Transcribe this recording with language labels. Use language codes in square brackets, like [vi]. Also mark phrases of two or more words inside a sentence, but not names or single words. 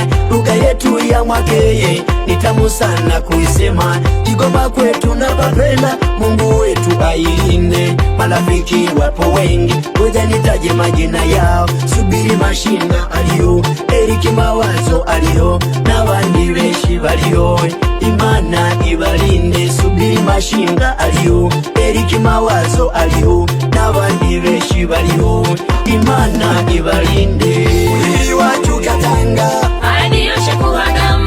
[sw] Lugha yetu ya Mwakeye ni tamu sana kuisema. Kigoma kwetu napapenda, Mungu wetu ailinde. Marafiki wapo wengi, ngoja nitaje majina yao. Subiri Mashinga aliyo, Eriki Mawazo aliyo, [rn] n'abandi benshi baliyo. Imana ibalinde. [sw] Subiri Mashinga aliyo, Eriki Mawazo aliyo, [rn] n'abandi benshi baliyo. Imana ibalinde. mwili wacu Katanga Aradiroshe kuhagamba,